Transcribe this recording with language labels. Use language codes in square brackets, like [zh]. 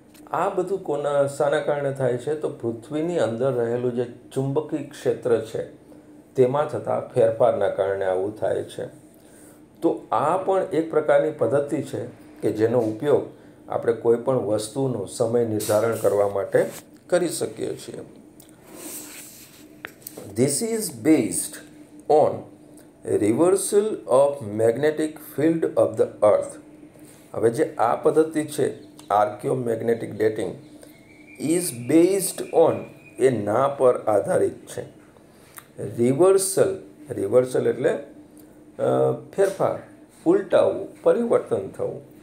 [gu] આ બધું શાના કારણે થાય છે? તો પૃથ્વીની અંદર રહેલું જે ચુંબકીય ક્ષેત્ર છે તેમાં થતા ફેરફારના કારણે આવું થાય છે. તો આ પણ એક પ્રકારની પદ્ધતિ છે કે જેનો ઉપયોગ આપણે કોઈ પણ વસ્તુનું સમય નિર્ધારણ કરવા માટે કરી શકીએ છીએ. [en] This is based on reversal of magnetic field of the earth. [gu] હવે જે આ પદ્ધતિ છે, આર્કિયોમેગ્નેટિક ડેટિંગ, [en] is based on [gu] એ ના પર આધારિત છે. રિવર્સલ એટલે ફેરફાર, ઉલટાવવું, પરિવર્તન થવું.